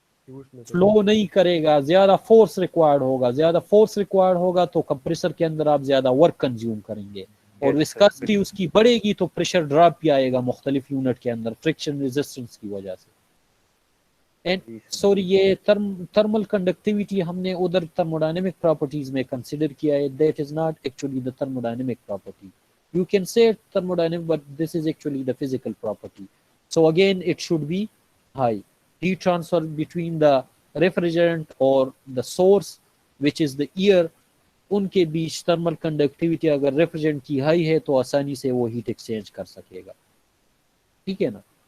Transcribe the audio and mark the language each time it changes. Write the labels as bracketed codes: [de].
[hi] Flow नहीं करेगा, ज़्यादा फोर्स रिक्वायर्ड होगा, ज़्यादा फोर्स रिक्वायर्ड होगा तो कंप्रेसर के अंदर आप ज़्यादा वर्क कंज्यूम करेंगे और विस्कोसिटी उसकी बढ़ेगी तो प्रेशर ड्रॉप भी आएगा मुख्तलिफ यूनिट के अंदर फ्रिक्शन रेजिस्टेंस की वजह से। [en] and sorry, [hi] ये थर्मल कंडक्टिविटी हमने उधर थर्मोडायनेमिक प्रॉपर्टीज में कंसिडर किया है, [en] That is not actually the thermodynamic property. You can say thermodynamic, but this is actually the physical property. So again, it should be high. Heat transfer between the refrigerant or the source, which is the air, [hi] उनके बीच thermal conductivity अगर refrigerant की high है तो आसानी से वो heat exchange कर सकेगा। ठीक है ना?